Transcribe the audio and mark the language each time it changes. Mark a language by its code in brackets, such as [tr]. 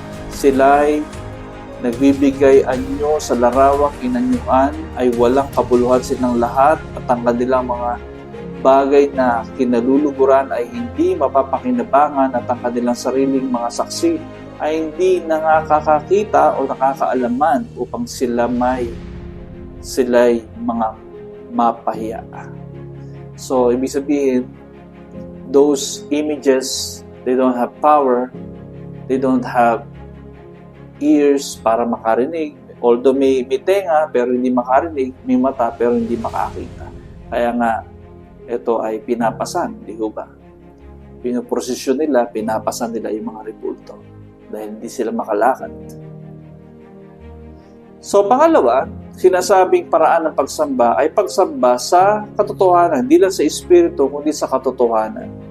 [tl] Sila'y nagbibigay anyo sa larawang inanyuan, ay walang kabuluhan silang lahat, at ang kanilang mga bagay na kinaluluguran ay hindi mapapakinabangan, at ang kanilang sariling mga saksi ay hindi nakakakita o nakakaalaman upang sila'y mga mapahiya. [en] So, ibig sabihin, those images, they don't have power, they don't have ears para makarinig. [tl] Although may tenga pero hindi makarinig, may mata pero hindi makakita. Kaya nga, ito ay pinapasan, di ba? Pinoprosesyon nila, pinapasan nila yung mga rebulto dahil hindi sila makalakad. So, pangalawa, sinasabing paraan ng pagsamba ay pagsamba sa katotohanan, hindi lang sa espiritu, kundi sa katotohanan.